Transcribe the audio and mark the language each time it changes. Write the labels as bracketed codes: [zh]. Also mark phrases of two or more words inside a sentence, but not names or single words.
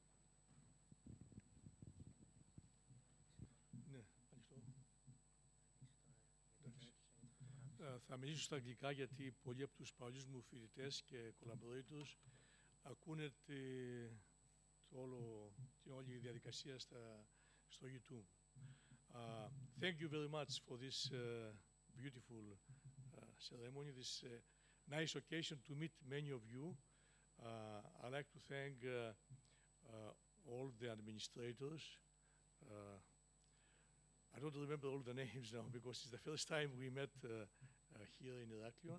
[el] Θα μιλήσω στα αγγλικά γιατί πολλοί από τους παλιούς μου φοιτητές και collaborators ακούνε την όλη διαδικασία στο YouTube. [en] Thank you very much for this beautiful ceremony, this nice occasion to meet many of you. I'd like to thank all the administrators. I don't remember all the names now because it's the first time we met here in Ηρακλείου.